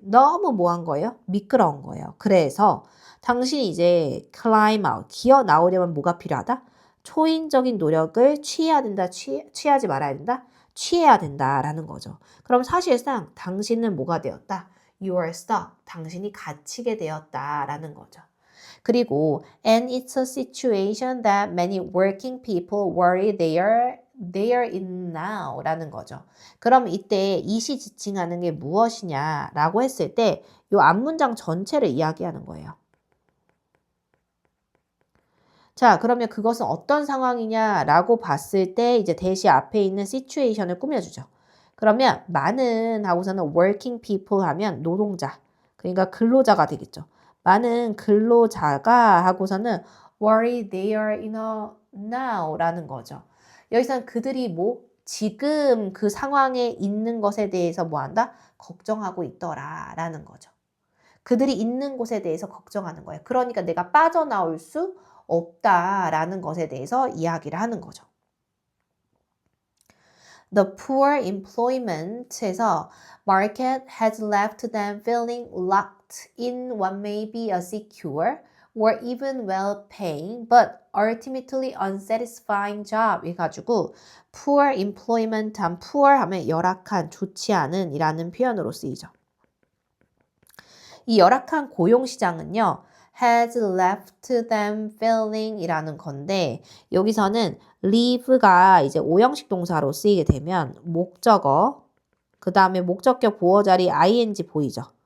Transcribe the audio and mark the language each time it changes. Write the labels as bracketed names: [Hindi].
[Korean] 너무 뭐한 거예요? 미끄러운 거예요. 그래서 당신이 이제 climb out, 기어 나오려면 뭐가 필요하다? 초인적인 노력을 취해야 된다, 취하지 말아야 된다, 취해야 된다라는 거죠. 그럼 사실상 당신은 뭐가 되었다? [English] You are stuck. [Korean] 당신이 갇히게 되었다라는 거죠. 그리고 [English] and it's a situation that many working people worry they are in now라는 거죠. [Korean] 그럼 이때 이시 지칭하는 게 무엇이냐라고 했을 때 이 앞문장 전체를 이야기하는 거예요. 자, 그러면 그것은 어떤 상황이냐라고 봤을 때 이제 대시 앞에 있는 situation을 꾸며주죠. 그러면 많은 하고서는 working people 하면 노동자, 그러니까 근로자가 되겠죠. 많은 근로자가 하고서는 worry they are in a now라는 거죠. 여기서는 그들이 뭐 지금 그 상황에 있는 것에 대해서 뭐 한다? 걱정하고 있더라라는 거죠. 그들이 있는 곳에 대해서 걱정하는 거예요. 그러니까 내가 빠져나올 수 없다라는 것에 대해서 이야기를 하는 거죠. [English] The poor employment에서 market has left them feeling locked in what may be a secure or even well-paying but ultimately unsatisfying job 해가지고 poor employment 한 poor [Korean] 하면 열악한, 좋지 않은 이라는 표현으로 쓰이죠. 이 열악한 고용시장은요. has left them feeling 이라는 건데 여기서는 leave가 이제 오형식 동사로 쓰이게 되면 목적어 그 다음에 목적격 보어 자리 ing 보이죠?